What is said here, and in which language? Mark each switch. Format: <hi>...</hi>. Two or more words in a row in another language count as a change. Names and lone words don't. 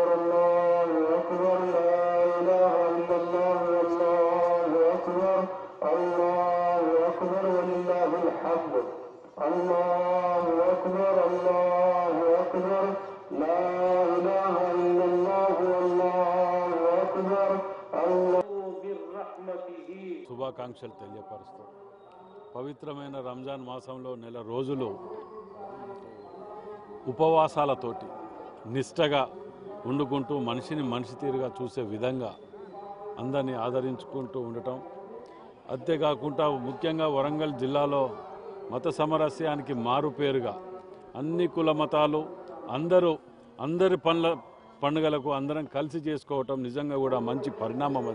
<ar>الله أكبر لا إله إلا الله والله أكبر الله أكبر ولله الحمد الله أكبر لا إله إلا الله والله أكبر الله</ar> <te>శుభాకాంక్షలు తెలియపరుస్తూ పవిత్రమైన రంజాన్ మాసంలో నెల రోజులు ఉపవాసాలతోటి నిష్టగా వండుకుంటూ మనిషిని మనిషి తీరుగా చూసే విధంగా అందరినీ ఆదరించుకుంటూ ఉండటం, అంతేకాకుండా ముఖ్యంగా వరంగల్ జిల్లాలో మత సామరస్యానికి మారుపేరుగా అన్ని కుల మతాలు అందరి పండుగలకు అందరం కలిసి చేసుకోవటం నిజంగా కూడా మంచి పరిణామం అది.</te>